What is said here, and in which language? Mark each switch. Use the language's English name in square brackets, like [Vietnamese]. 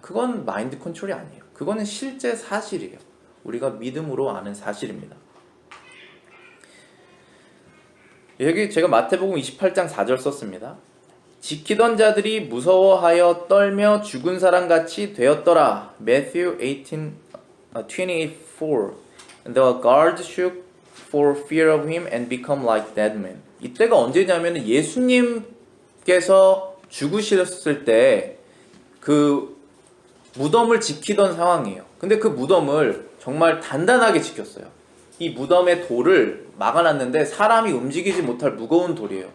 [Korean] 그건 마인드 컨트롤이 아니에요. 그거는 실제 사실이에요. 우리가 믿음으로 아는 사실입니다. 여기 제가 마태복음 28장 4절 썼습니다. 지키던 자들이 무서워하여 떨며 죽은 사람같이 되었더라. [English] Matthew 28:24 And the guards shook for fear of him and become like dead men. [Korean] 이때가 언제냐면 예수님께서 죽으셨을 때 그 무덤을 지키던 상황이에요. 근데 그 무덤을 정말 단단하게 지켰어요. 이 무덤의 돌을 막아놨는데 사람이 움직이지 못할 무거운 돌이에요.